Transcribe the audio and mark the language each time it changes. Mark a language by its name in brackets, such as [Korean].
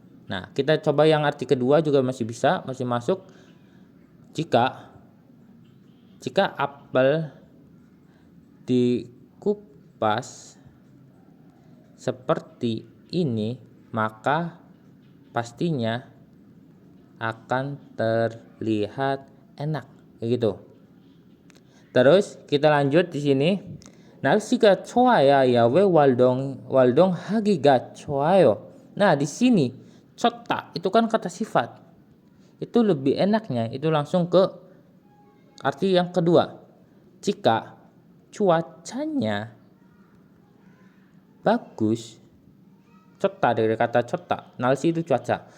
[Indonesian] Nah, kita coba yang arti kedua juga masih bisa, masih masuk. Jika apel dikupas seperti ini, maka pastinya akan terlihat enak, kayak gitu. Terus kita lanjut di sini. [Korean] 날씨가 좋아야 야외 활동 하기가 좋아요. [Indonesian] Nah, di sini 좋다 itu kan kata sifat. Itu lebih enaknya itu langsung ke arti yang kedua. Jika cuacanya bagus, 좋다 dari kata 좋다. 날씨 itu cuaca.